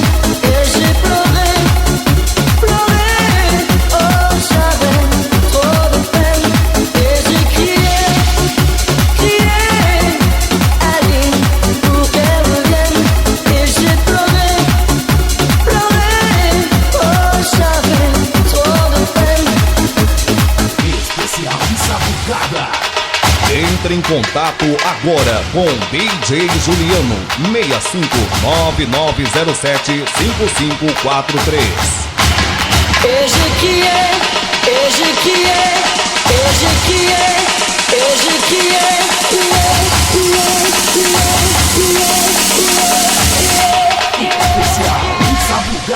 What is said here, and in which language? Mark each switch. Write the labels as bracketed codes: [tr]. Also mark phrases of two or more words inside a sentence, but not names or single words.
[fr] Et j'ai pleuré, oh j'avais trop de peine. Et j'ai crié, allez, pour qu'elle revienne. Et j'ai pleuré, oh j'avais trop de peine. [pt] Especial de Sabugada. Entre em contato agora com DJ Juliano 6599075543. [fr] Et j'ai crié, [pt] Especial de Sabugada.